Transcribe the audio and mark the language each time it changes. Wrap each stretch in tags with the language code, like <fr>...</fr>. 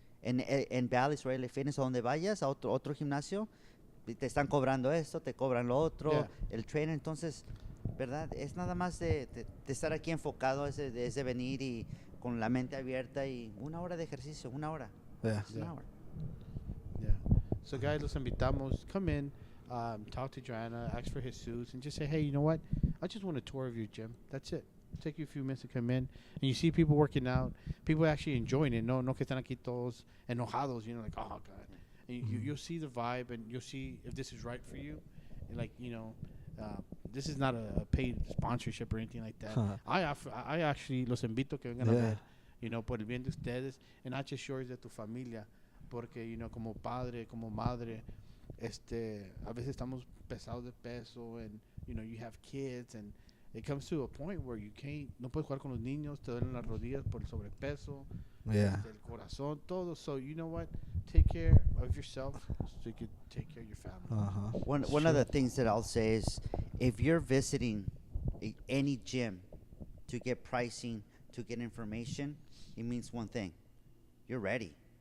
<es>En Valley Israeli Fitness, a donde vayas, a otro gimnasio, te están cobrando esto, te cobran lo otro, el trainer. Entonces, ¿verdad? Es nada más de estar aquí enfocado, es de venir y con la mente abierta y 1 hora de ejercicio, 1 hora.</es> <en>Yeah. It's 1 hour. Yeah. So, guys,</en> <es>los invitamos.</es> <en>Come in, talk to Joanna, ask for Jesus, and just say, hey, you know what? I just want a tour of your gym. That's it. It'll take you a few minutes to come in, and you see people working out, people actually enjoying it.</en> <es>No que están aquí todos enojados,</es> <en>like, oh, God. And you'll see the vibe, and you'll see if this is right for you. And like, this is not a paid sponsorship or anything like that. I actually</en> <es>los invito que vengan a ver, por el bien de ustedes,</es> <en>and not just yours,</en> <es>de tu familia. Porque, como padre, como madre, a veces estamos pesados de peso,</es> <en>and, you have kids, and it comes to a point where</en> <es>no puedes jugar con los niños, te duelen las rodillas por el sobrepeso,</es> <en>Yeah.</en> <es>el corazón, todo.</es> <en>So, you know what? Take care of yourself so you can take care of your family. One of the things that I'll say is, if you're visiting any gym to get pricing, to get information, it means one thing: you're ready.</en>